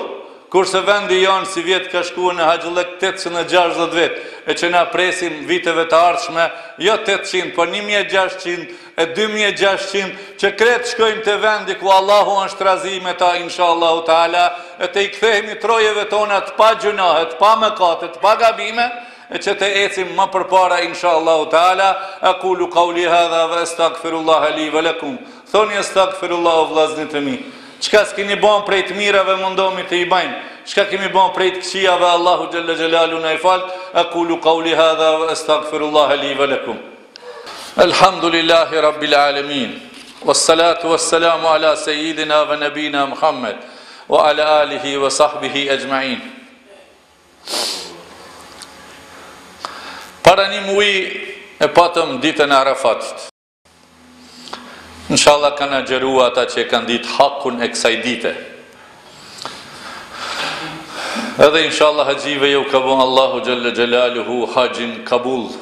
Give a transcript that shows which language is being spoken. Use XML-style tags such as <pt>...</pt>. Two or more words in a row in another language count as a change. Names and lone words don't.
<sq>Kurse vendi janë si vjet ka shkuar në Haxhillëk 860 vet, e që na presim viteve të ardhshme, jo 800, po 1600 e 2600, që kretë shkojmë të vendi ku Allahu është razi me ta,</sq> <ar>إن شاء الله تعالى,</ar> <sq>e të i kthehemi trojeve tona të pa gjunahe, të pa mëkate, të pa gabime, e që të ecim më përpara,</sq> <ar>إن شاء الله تعالى. أقول قولي هذا وأستغفر الله لي ولكم.</ar> <sq>Thoni astaghfirullah o vllaznit e mi. Çka s'keni bën prej të mirave mundohemi të i bajmë. Çka kemi bën prej të këqijave</sq> <ar>الله جل جلاله</ar> <sq>na i fal.</sq> <ar>أقول قولي هذا وأستغفر الله لي ولكم. الحمد لله رب العالمين والصلاة والسلام على سيدنا ونبينا محمد وعلى آله وصحبه أجمعين.</ar> <sq>Para një muji e patëm ditën e Arafatit. Inshallah kanë agjerua ata që kanë ditë hakun e kësaj dite. Edhe inshallah haxhive ju ka bon</sq> <ar>الله جل جلاله</ar> <sq>haxhin kabul.</sq>